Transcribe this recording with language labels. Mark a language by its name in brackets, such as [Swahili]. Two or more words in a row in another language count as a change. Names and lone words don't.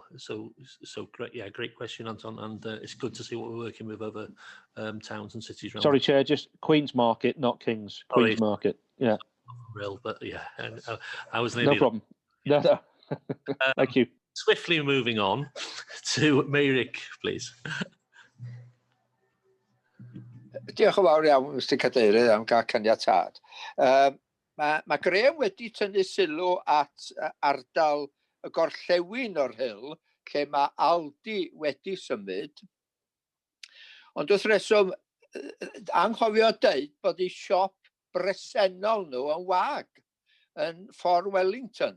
[English] So great, yeah, great question, Anton, and it's good to see what we're working with other towns and cities around. Sorry, Chair, just Queen's Market, not King's. Queen's Market, yeah. RHYL, but yeah, and I was no problem. No, Thank you. Swiftly moving on to Meirik, please. [Welsh] Diolch yn fawr iawn, Mr Cadeirydd, am gael caniatad. Mae Graham wedi tynnu sylw at ardal y gorllewin o'r Rhyl, lle mae Aldi wedi symud. Ond wrth reswm, anghofio dweud bod eu siop bresennol nhw yn wag yn ffordd Wellington.